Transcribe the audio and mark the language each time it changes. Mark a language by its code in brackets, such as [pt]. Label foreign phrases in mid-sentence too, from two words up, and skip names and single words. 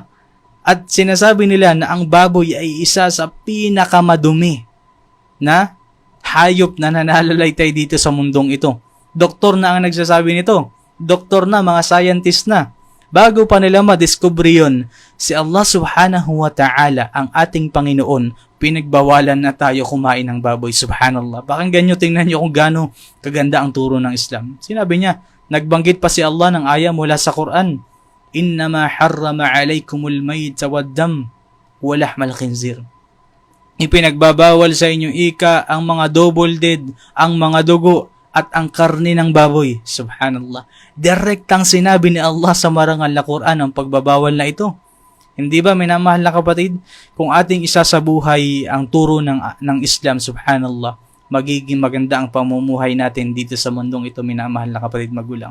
[tl] At sinasabi nila na ang baboy ay isa sa pinakamadumi na hayop na nanalalaytay dito sa mundong ito. Doktor na ang nagsasabi nito. Doktor na, mga scientist na. Bago pa nila madiscover yun, si Allah [ar] سبحانه وتعالى, [tl] ang ating Panginoon, pinagbawalan na tayo kumain ng baboy. Subhanallah. Pakinggan nyo, tingnan nyo kung gaano kaganda ang turo ng Islam. Sinabi niya, nagbanggit pa si Allah ng aya mula sa Quran, [ar] إنما حرم عليكم الميتة والدم ولحم الخنزير. [tl] Ipinagbabawal sa inyong ika ang mga [en] double dead, [tl] ang mga dugo, at ang karne ng baboy. Subhanallah. Direktang sinabi ni Allah sa marangal na Quran ang pagbabawal na ito. Hindi ba, minamahal na kapatid? Kung ating isasabuhay ang turo ng Islam, subhanallah, magiging maganda ang pamumuhay natin dito sa mundong ito, minamahal na kapatid magulang.